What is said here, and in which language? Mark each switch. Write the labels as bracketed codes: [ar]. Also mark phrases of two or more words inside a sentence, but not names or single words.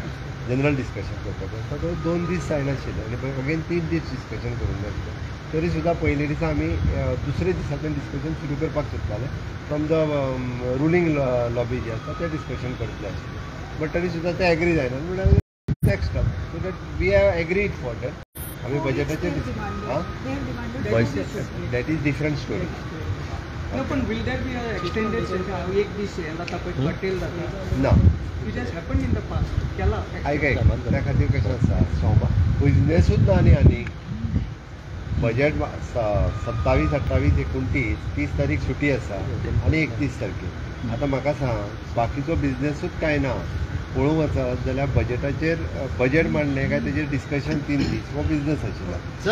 [en] general discussion [kok] करपाचें आसता. तो 2 दीस जायनाशिल्ले आनी अगेन 3 दीस डिस्कशन करूंक जाय. तरी सुद्दां पयले दिसा आमी दुसरे दिसांतल्यान डिस्कशन सुरू करपाक सोदताले. [en] from the ruling lobby [kok] जी आसा ते डिस्कशन करतले आशिल्ले. [en] but [kok] तरी सुद्दां ते एग्री जायना म्हणल्यार [en] next step. So that we have agreed for that. [kok] आमी बजेटाचेर [en] that is different story. No, पण will there be an extended session? [kok] एक दिस आता पटेल जाता ना. [en] It has happened in the past. [kok] केला. ऐक त्या खातीर कशें आसा सोमा बिजनेसूच ना आनी बजेट 27, 28, 29, 30 तारीख सुटी आसा आनी 31 तारखेर. आतां म्हाका सांग बाकीचो बिजनेसूच कांय ना. पळोवंक वचत जाल्यार बजेटाचेर बजेट मांडलें काय तेजेर डिस्कशन 3 दीस हो बिजनेस आशिल्लो.